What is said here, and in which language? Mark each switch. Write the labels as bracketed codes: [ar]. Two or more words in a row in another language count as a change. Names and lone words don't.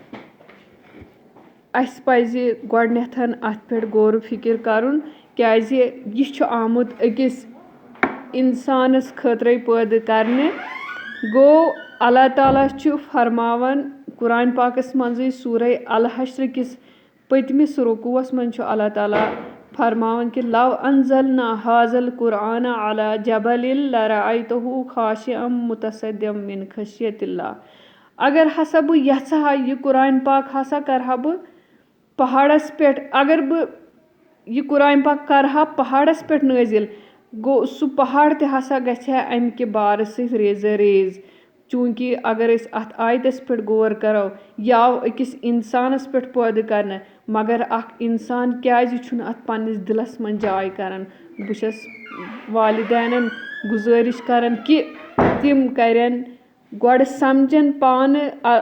[ks] اَسہِ پَزِ گۄڈٕنٮ۪تھ اَتھ پٮ۪ٹھ غور و فِکر کَرُن کیازِ یہِ چھُ آمُت أکِس اِنسانَس خٲطرَے پٲدٕ کرنہٕ گوٚو اللہ تعالیٰ چھُ فرماوان قُرانہِ پاکَس منٛزٕے سوٗرے الحشر کِس پٔتمِس رُکوٗوَس منٛز چھُ اللہ تعالیٰ فرماوان کہِ [ar] لو انزلنا حاذل قرآن علی جبل لرأیتہ خاشعا متصدعا من خشیۃ اللہ [ks] اگر ہسا بہٕ یژھٕ ہا یہِ قُرانہِ پاک ہسا کرٕ ہا بہٕ پہاڑس پٮ۪ٹھ اگر بہٕ یہِ قُرانہِ پاک کرٕ ہا پہاڑس پٮ۪ٹھ نٲزِل گوٚو سُہ پہاڑ تہِ ہسا گژھِ ہا اَمہِ کہِ بارٕ سۭتۍ ریزٕ ریز چوٗنٛکہِ اگر أسۍ اَتھ آیتَس پٮ۪ٹھ غور کرو یہِ آو أکِس اِنسانَس پٮ۪ٹھ پٲدٕ کرنہٕ مگر اکھ اِنسان کیازِ چھُنہٕ اَتھ پنٕنِس دِلس منٛز جاے کران بہٕ چھَس والدینن گُزٲرِش کران کہِ تِم کرن گۄڈٕ سَمجھن پانہٕ